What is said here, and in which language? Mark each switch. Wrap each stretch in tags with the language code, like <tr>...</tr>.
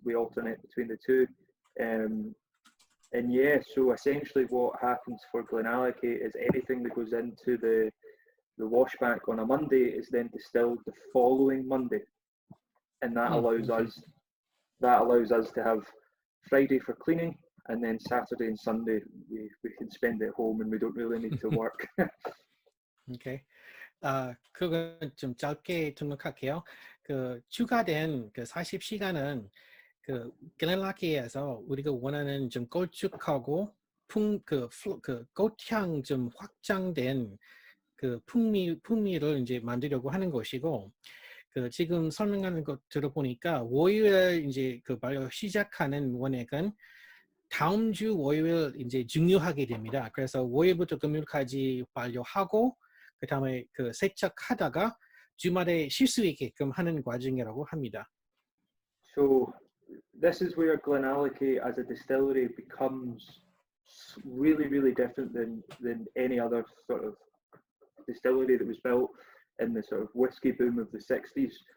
<en>We alternate between the two. And yeah, so essentially what happens for GlenAllachie is anything that goes into the washback on a Monday is then distilled the following Monday. And that allows us to have Friday for cleaning, and then Saturday and Sunday we can spend at home and we don't really need to work. Okay.</en> <ko>그거 좀 짧게 등록할게요. 그 추가된 그 40시간은 그 글렌알라키에서 우리가 원하는 좀 걸쭉하고 그 꽃향 좀 확장된 그 풍미를 이제 만들려고 하는 것이고, 그 지금 설명하는 것 들어보니까 월요일 이제 그 발효 시작하는 원액은 다음 주 월요일 이제 증류하게 됩니다. 그래서 월요일부터 금요일까지 발효하고 그 다음에 그 세척하다가 주말에 쉴 수 있게끔 하는 과정이라고 합니다.</ko> <en>So this is where GlenAllachie as a distillery becomes really, really different than any other sort of distillery that was built in the sort of whiskey boom of the 60s.</en>